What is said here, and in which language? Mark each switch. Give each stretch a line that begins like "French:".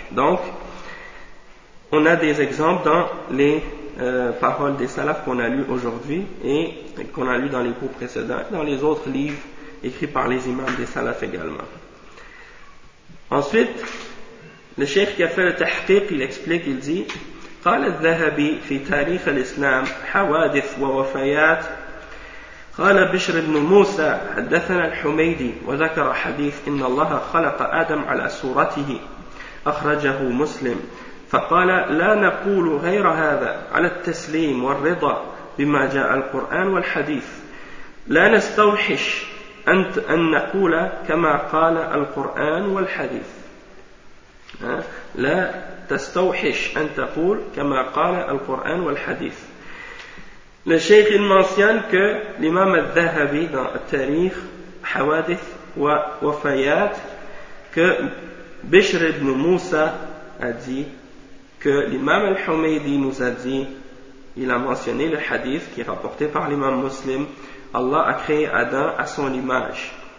French: Donc on a des exemples dans les paroles des salafs qu'on a lues aujourd'hui et qu'on a lues dans les cours précédents et dans les autres livres écrits par les imams des salafs également. Ensuite le cheikh qui a fait le tahqiq, il explique, il dit:
Arabic: قال الذهبي في تاريخ الإسلام حوادث ووفيات قال بشر بن موسى حدثنا الحميدي وذكر حديث إن الله خلق آدم على صورته أخرجه مسلم فقال لا نقول غير هذا على التسليم والرضا بما جاء القرآن والحديث لا نستوحش أنت أن نقول كما قال القرآن والحديث لا تستوحش أن تقول كما قال القرآن والحديث.
French: Le Cheikh il mentionne que l'imam al-Dhahabi dans le tarikh Hawadith wa Wafayat que Bishr ibn Musa a dit que l'imam al-Humaydi nous a dit, il a mentionné le hadith qui est rapporté par l'imam muslim, Allah a créé Adam à son image.